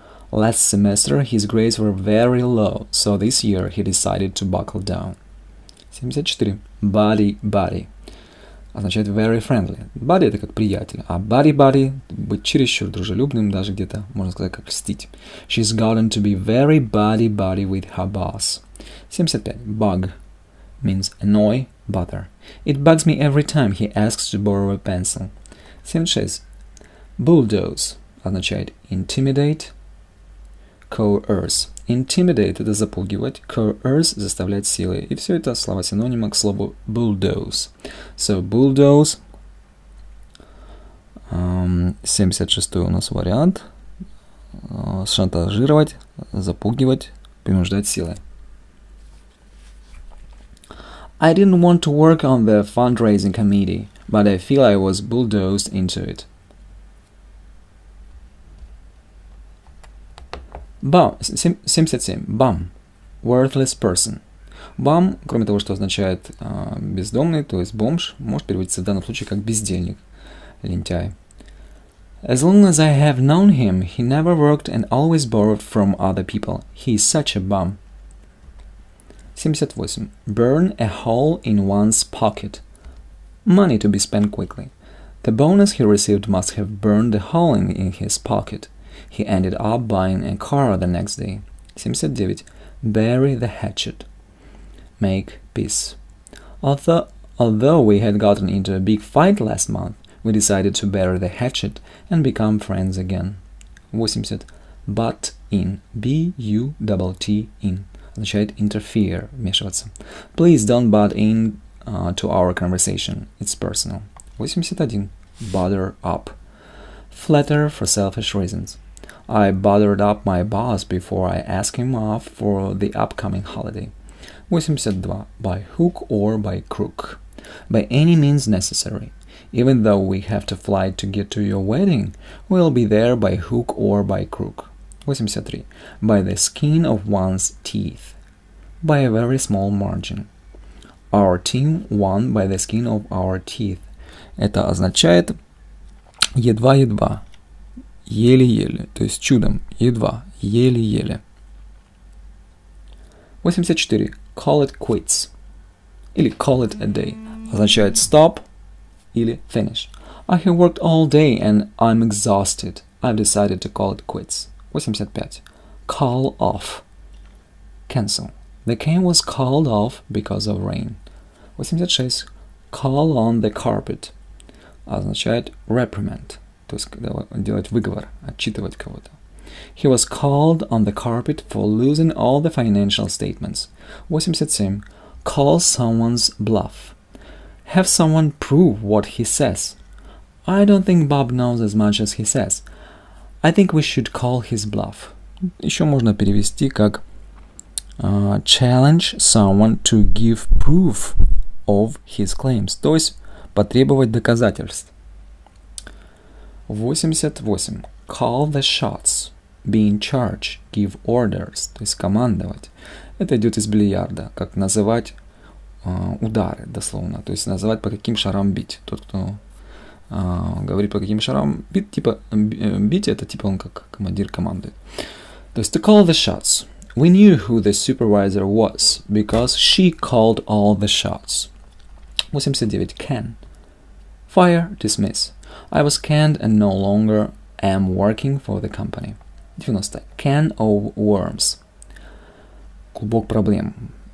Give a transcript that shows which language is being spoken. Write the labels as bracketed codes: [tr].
[en] Last semester his grades were very low, so this year he decided to buckle down. 74. Body. [ru] означает [en] very friendly. [ru] Buddy — это как приятель, а buddy — быть чересчур дружелюбным, даже где-то, можно сказать, как льстить. [en] She's gotten to be very buddy with her boss. 75. Bug means annoy, bother. It bugs me every time he asks to borrow a pencil. 76. Bulldoze [ru] означает [en] intimidate, coerce. [ru] Intimidate — это запугивать, coerce — заставлять силой. И все это слова-синонимы к слову bulldoze. [en] So, bulldoze. [ru] 76 у нас вариант. Шантажировать, запугивать, принуждать силой. [en] I didn't want to work on the fundraising committee, but I feel I was bulldozed into it. 77. Bum. Worthless person. [ru] Bum, кроме того, что означает бездомный, то есть бомж, может переводиться в данном случае как бездельник, лентяй. [en] As long as I have known him, he never worked and always borrowed from other people. He is such a bum. 78. Burn a hole in one's pocket. Money to be spent quickly. The bonus he received must have burned the hole in his pocket. He ended up buying a car the next day. 79. Bury the hatchet. Make peace. Although we had gotten into a big fight last month, we decided to bury the hatchet and become friends again. 80. Butt in. B-U-T-T in. [ru] Означает [en] interfere, [ru] вмешиваться. [en] Please don't butt in to our conversation. It's personal. 81. Bother up. Flatter for selfish reasons. I bothered up my boss before I asked him off for the upcoming holiday. 82. By hook or by crook. By any means necessary. Even though we have to fly to get to your wedding, we'll be there by hook or by crook. 83. By the skin of one's teeth. By a very small margin. Our team won by the skin of our teeth. [ru] Это означает едва-едва, еле-еле, то есть чудом, едва, еле-еле. [en] 84. Call it quits. [ru] Или [en] call it a day. [ru] Означает [en] stop [ru] или [en] finish. I have worked all day and I'm exhausted. I've decided to call it quits. 85. Call off. Cancel. The game was called off because of rain. 86. Call on the carpet. [ru] Означает [en] reprimand. [ru] То есть делать выговор, отчитывать кого-то. [en] He was called on the carpet for losing all the financial statements. 87. Call someone's bluff. Have someone prove what he says. I don't think Bob knows as much as he says. I think we should call his bluff. [ru] Еще можно перевести как [en] challenge someone to give proof of his claims. [ru] То есть потребовать доказательств. [en] 88. Call the shots. Be in charge. Give orders. [ru] То есть командовать. Это идет из бильярда. Как называть удары, дословно. То есть называть, по каким шарам бить. Тот, кто говорит, по каким шарам бить, типа бить, это типа он как командир командует. То есть [en] to call the shots. We knew who the supervisor was because she called all the shots. 89. Can. Fire, dismiss. I was canned and no longer am working for the company. 90. Can of worms. [ru] Клубок проблем.